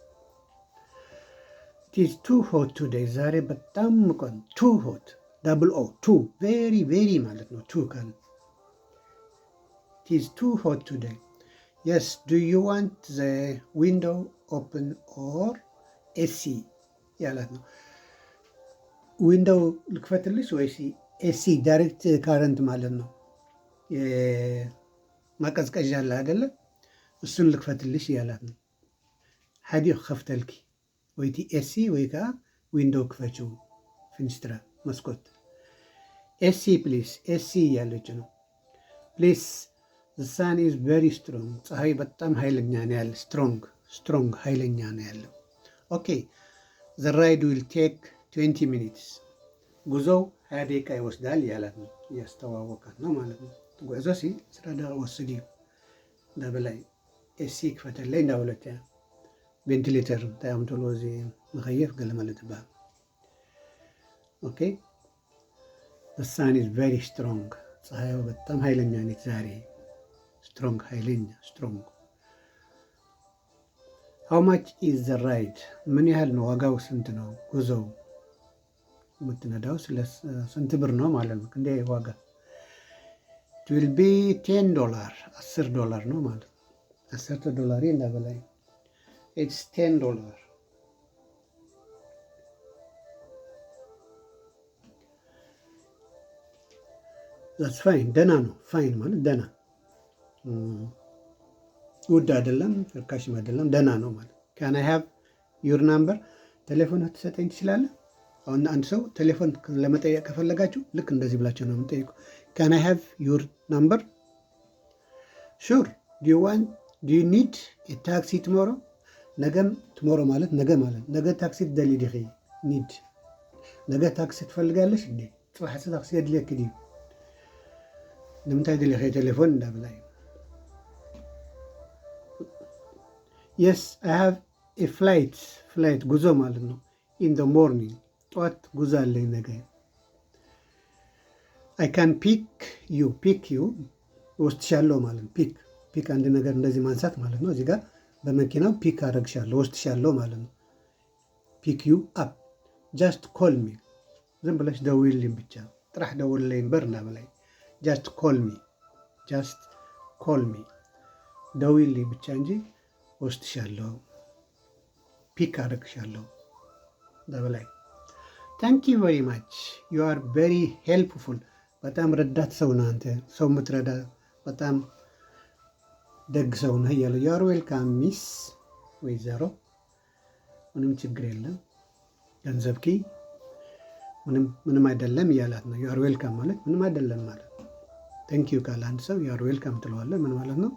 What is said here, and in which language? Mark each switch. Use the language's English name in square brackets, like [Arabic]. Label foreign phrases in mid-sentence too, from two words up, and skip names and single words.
[English] it is too hot today። [Amharic] ዛሬ በጣም ሙቀት። [English] too hot double o too very very [Amharic] ማለት ነው። [English] ቱ ካለ it is too hot today. yes do you want the window open or AC [Amharic] ያላት ነው። ዊንዶው ልክፈትልሽ ወይስ ኤሲ? [English] direct current [Amharic] ማለት ነው። ማቀዝቀዣ አለ አይደለ? እሱን ልክፈትልሽ ያላት ነው። [Tigrinya] ሓዲኡ ክኸፍተልኪ ወይቲ ኤሲ ወይ ከዓ ዊንዶው ክፈችው፣ [Amharic] ፍንስትራ መስኮት። [English] AC please AC [Amharic] እያለች ነው። [English] please the sun is very strong። [Amharic] ፀሐይ በጣም ኃይለኛ ነው ያለ። ስትሮንግ ኃይለኛ ነው ያለው። [English] okay the ride will take [Amharic] 20 ሚኒትስ። ጉዞው 20 ደቂቃ ይወስዳል እያላት ነው። እያስተዋወቃት ነው ማለት ነው። [Tigrinya] ጉዕዞ ሲ 10 ደቂቃ ወስድ እዩ እንዳበላይ። ኤሲ ክፈተለይ እንዳበለት እያ። ቬንቲሌተር እንታይ እዮም ተብሎ እዚ መኸየፍ ገለ ማለት ይበሃል። [English] okay the sun is very strong። [Amharic] ፀሐዩ በጣም ኃይለኛ ነች ዛሬ። ስትሮንግ ኃይለኛ ስትሮንግ። [English] how much is the ride? [Amharic] ምን ያህል ነው ዋጋው? ስንት ነው ጉዞው? የምትነዳው ስንት ብር ነው ማለት ነው። እንደ ዋጋ [English] it will be $10 [Amharic] $10 ነው ማለት ነው። $10 እንዳበላይ it's $10። [English] that's fine [Amharic] ደህና ነው። ፋይን ማለት ደህና፣ ውድ አይደለም፣ ርካሽም አይደለም፣ ደህና ነው ማለት። [English] can I have your number? [Amharic] ቴሌፎን ትሰጠኝ ትችላለህ? አሁን አንድ ሰው ቴሌፎን ለመጠየቅ ከፈለጋችሁ ልክ እንደዚህ ብላችሁ ነው የምጠይቁ። [English] can I have your number? sure. do you need a taxi tomorrow? [Amharic] ነገም ትሞሮ ማለት ነገ ማለት ነገ [Tigrinya] ታክሲ ትደሊ ዲኺ? [Amharic] ኒድ ነገ ታክሲ ትፈልጋለሽ እንዴ? [Tigrinya] ፅባሕ ታክሲ የድልየክ ድዩ? ንምንታይ ድልኸ ቴሌፎን እንዳብላይ። [English] yes I have a flight [Amharic] ጉዞ ማለት ነው። [English] in the morning [Amharic] ጠዋት ጉዞ አለኝ ነገ። [English] I can pick you [Amharic] ወስድሻለሁ ማለት ነው። ፒክ አንድ ነገር እንደዚህ ማንሳት ማለት ነው። እዚህ ጋር በመኪናው ፒክ አደረግሻለሁ ወስድሻለሁ ማለት ነው። [English] pick you up just call me፣ [Amharic] ዝም ብለሽ ደውይልኝ ብቻ [Tigrinya] ጥራሕ ደውለይ እምበር እናበላይ [Amharic] ጃስት [English] call me [Amharic] ደውይልኝ ብቻ እንጂ ወስድሻለሁ፣ ፒክ አደርግሻለሁ በበላይ። [English] thank you very much you are very helpful። [Amharic] በጣም ረዳት ሰው ነህ አንተ፣ ሰው የምትረዳ በጣም ደግ ሰው ነህ እያለ [English] you are welcome miss [Amharic] ወይዘሮ፣ ምንም ችግር የለም ገንዘብኪ ምንም አይደለም እያላት ነው። [English] you are welcome [Amharic] ማለት ምንም አይደለም ማለት ነው። [English] thank you [Amharic] ካለ አንድ ሰው [English] you are welcome [Amharic] ትለዋለህ። ምን ማለት ነው?